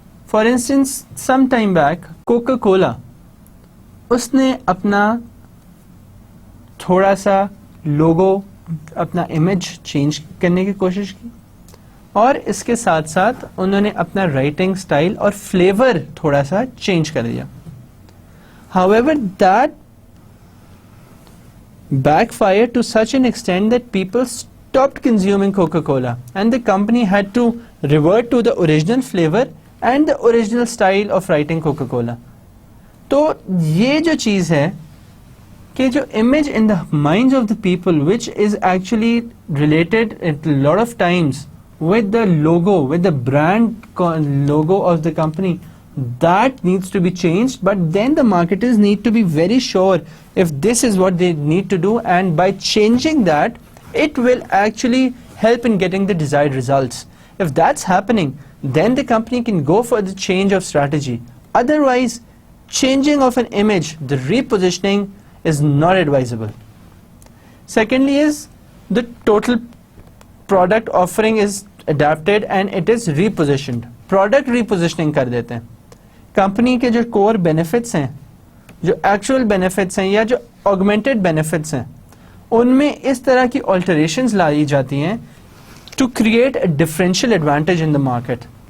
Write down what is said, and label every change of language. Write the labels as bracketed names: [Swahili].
[Urdu] For instance some time back Coca Cola, اس نے اپنا تھوڑا سا لوگو, اپنا امیج چینج کرنے کی کوشش کی, اور اس کے ساتھ ساتھ انہوں نے اپنا رائٹنگ سٹائل اور فلیور تھوڑا سا چینج کر دیا. [English] However, that backfired to such an extent that people stopped consuming Coca-Cola and the company had to revert to the original flavor and the original style of writing Coca-Cola. [Urdu] تو یہ جو چیز ہے کہ جو [English] image in the minds of the people which is actually related at a lot of times with the logo, with the brand logo of the company, that needs to be changed. But then the marketers need to be very sure if this is what they need to do, and by changing that it will actually help in getting the desired results. If that's happening, then the company can go for the change of strategy. Otherwise, changing of an image, the repositioning is not advisable. Secondly is the total product offering is adapted and it is repositioned. [Urdu] Product repositioning کر دیتے ہیں. Company کے جو کور benefits ہیں, جو actual benefits ہیں یا جو آگمنٹڈ بینیفٹس ہیں, ان میں اس طرح کی آلٹریشنز لائی جاتی ہیں [English] To create a differential advantage in the market.